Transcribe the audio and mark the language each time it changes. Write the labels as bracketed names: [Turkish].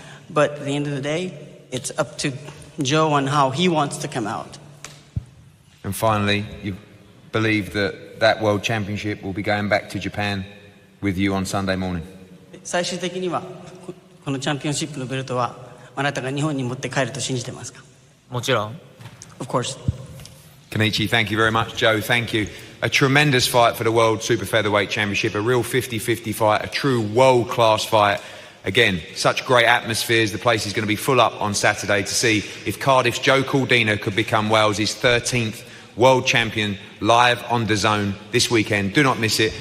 [English] But at the end of the day, it's up to Joe on how he wants to come out. And finally, you believe that World Championship will be going back to Japan with you on Sunday morning? [Japanese] 最終的にはこのチャンピオンシップのベルトはあなたが日本に持って帰ると信じてますか。もちろん。 [English] Of course. Kenichi, thank you very much. Joe, thank you. A tremendous fight for the World Super Featherweight Championship, a real 50-50 fight, a true world-class fight. Again, such great atmospheres. The place is going to be full up on Saturday to see if Cardiff's Joe Cordina could become Wales's 13th world champion live on DAZN this weekend. Do not miss it.